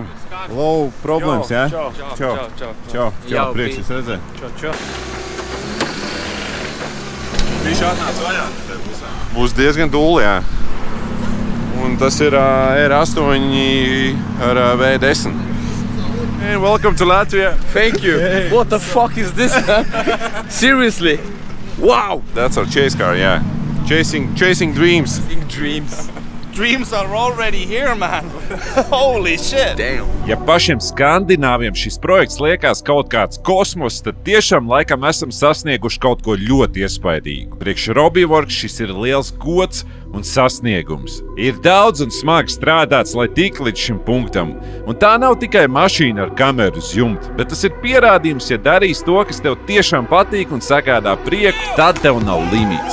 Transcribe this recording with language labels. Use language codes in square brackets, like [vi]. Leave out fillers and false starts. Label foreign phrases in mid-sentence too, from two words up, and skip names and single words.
[lv] Low, problēmas, jā? Čau, prieks jūs redzēt. Čau. Viņš atnāc vaļā. Būs diezgan dūli, jā. Un tas ir R8 ar V10. [en] Hey, welcome to Latvia. Thank you. Hey. What the fuck is this, man? Seriously? Wow. That's our chase car, yeah. Chasing dreams. Dreams. Dreams are already here, man. Holy shit. Damn. [lv] Ja pašiem skandināviem šis projekts liekas kaut kāds kosmos, tad tiešām laikam esam sasnieguši kaut ko ļoti iespaidīgu. Priekš Robiworks šis ir liels gods un sasniegums. Ir daudz un smagi strādāts, lai tik līdz šim punktam. Un tā nav tikai mašīna ar kameru uz jumta, bet tas ir pierādījums, ja darīs to, kas tev tiešām patīk un sagādā prieku, tad tev nav limits.